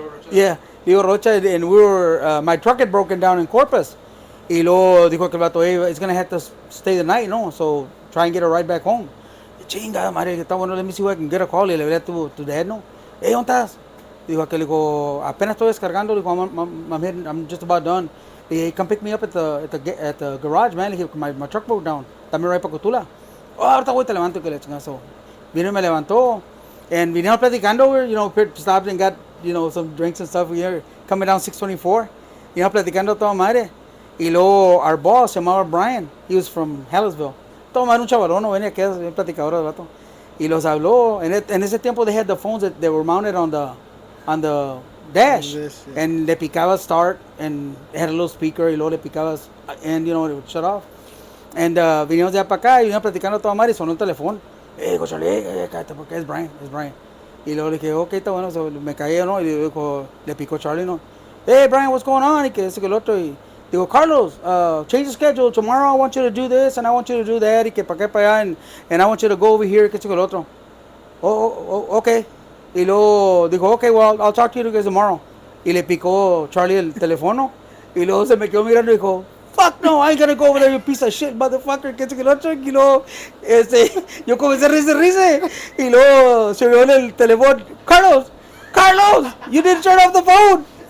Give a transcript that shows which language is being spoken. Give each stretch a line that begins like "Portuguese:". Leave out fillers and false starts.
English: Yeah, Leo Rocha, and we were, my truck had broken down in Corpus.
Spanish: Y luego dijo que el vato,
English: hey, it's going to have to stay the night, no? So try and get a ride back home.
Spanish: Chinga, madre, está bueno,
English: let me see if I can get a call.
Spanish: Y le hablé a tu dad, no? Hey, ¿dónde estás? Dijo aquel, dijo, apenas estoy descargando.
English: Dijo, I'm just about done. Y he come pick me up at the garage, man. Dije, my truck broke down.
Spanish: Dame right para Cotula. Oh, ahorita voy, te levanto. Que le chingazo. Vino y me levantó.
English: And
Spanish: vinieron platicando,
English: you know, stopped and got, you know, some drinks and stuff. We were coming down 624.
Spanish: Vino platicando toda madre. Y luego,
English: our boss,
Spanish: se llamaba Brian.
English: He was from Hallisville.
Spanish: Toda madre, un chavalón, no venía aquí, un platicador del vato. Y los habló. En ese tiempo,
English: they had the phones that were mounted on the dash. And
Spanish: le picaba
English: start, and it had a little speaker,
Spanish: y luego le picabas
English: end, you know, it would shut off.
Spanish: And vinimos de allá para acá, y vinimos platicando toda madre, y sonó un teléfono. Chale, cállate, porque es Brian. Y luego le dije, ok, está bueno, so, me caí, ¿no? Y le picó Charlie, ¿no?
English: Hey, Brian, what's going on?
Spanish: Y que ese que el otro, y digo,
English: Carlos, change the schedule. Tomorrow I want you to do this, and I want you to do that,
Spanish: y que para acá, para allá,
English: and I want you to go over here,
Spanish: que ese que el otro.
English: Okay.
Spanish: Y luego dijo,
English: okay, well, I'll talk to you guys tomorrow.
Spanish: Y le picó Charlie el teléfono, y luego se me quedó mirando y dijo,
English: fuck no, I ain't gonna go over there, you piece of shit, motherfucker,
Spanish: que ese que el otro. Y luego, yo comencé a reírse. Y luego se vio en el teléfono, Carlos,
English: you didn't turn off the phone.